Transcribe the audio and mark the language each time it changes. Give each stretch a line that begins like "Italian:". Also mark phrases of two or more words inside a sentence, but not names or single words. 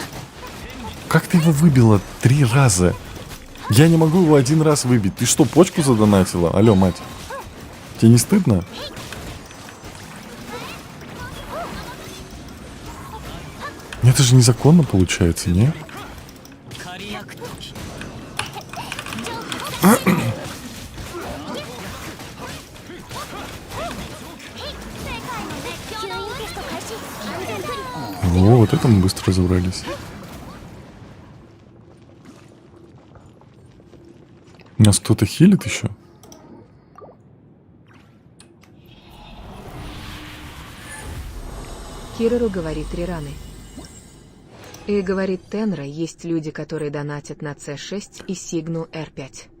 Russian: Как ты его выбила 3 раза? Я не могу его 1 раз выбить. Ты что, почку задонатила? Алло, мать. Тебе не стыдно? Это же незаконно получается, не? 狩役時
Japanese: 吸引テスト開始安全距離
Russian: О, вот это мы быстро разобрались. Нас кто-то хилит еще? Кирару говорит: 3 раны. И говорит: Тенра, есть люди, которые донатят на С6 и Сигну Р5.